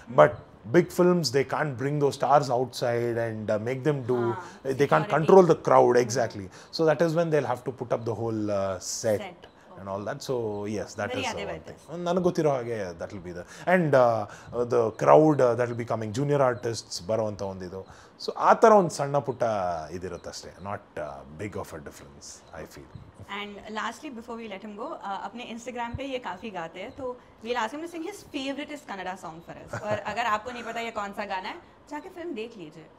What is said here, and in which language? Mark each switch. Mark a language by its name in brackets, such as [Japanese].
[English] But big films, they can't bring those stars outside and make them do. They can't control the crowd exactly. So that is when they'll have to put up the whole set. And all that. So yes, that is one thing. [Kannada] ನನಗೆ ಗೊತ್ತಿರೋ ಹಾಗೆ [English] that will be the, and the crowd that will be coming, junior artists [Kannada] ಬರೋವಂಥ ಒಂದಿದು. So ಆ ಥರ ಒಂದು ಸಣ್ಣ ಪುಟ್ಟ ಇದಿರುತ್ತೆ ಅಷ್ಟೇ, [English] Not big of a difference I feel. And lastly, before we let him go, [Hindi] अपने Instagram पे ये काफ़ी गाते हैं, तो [English] we'll ask him to sing his favorite Kannada song for us. [Hindi] और अगर आपको नहीं पता ये कौन सा गाना है, जाके फिल्म देख लीजिए.